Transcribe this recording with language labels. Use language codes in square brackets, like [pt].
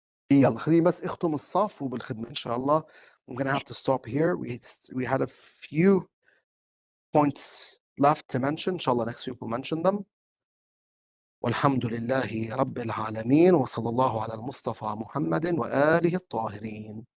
[ar] يلا خليني بس اختم الصف وبالخدمة إن شاء الله. [en] I'm gonna have to stop here. We had a few points left to mention. Inshallah, next week we'll mention them. [ar] والحمد لله رب العالمين وصلى الله على المصطفى محمد وآله الطاهرين.